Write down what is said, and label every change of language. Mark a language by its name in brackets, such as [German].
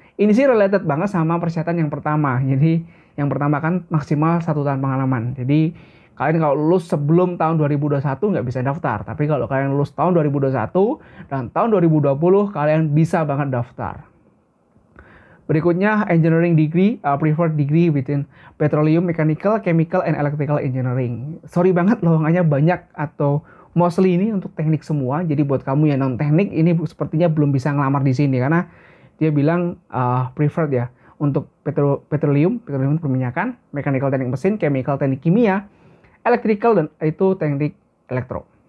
[Indonesian] Ini sih related banget sama persyaratan yang pertama. Jadi yang pertama kan maksimal 1 tahun pengalaman. Jadi kalian kalau lulus sebelum tahun 2021 nggak bisa daftar. Tapi kalau kalian lulus tahun 2021 dan tahun 2020 kalian bisa banget daftar. Berikutnya [English] engineering degree, preferred degree within petroleum, mechanical, chemical, and electrical engineering. [Indonesian] Sorry banget lowongannya banyak atau mostly ini untuk teknik semua. Jadi buat kamu yang non teknik ini sepertinya belum bisa ngelamar di sini karena dia bilang preferred ya untuk petroleum perminyakan, mechanical teknik mesin, chemical teknik kimia, electrical dan itu teknik elektro.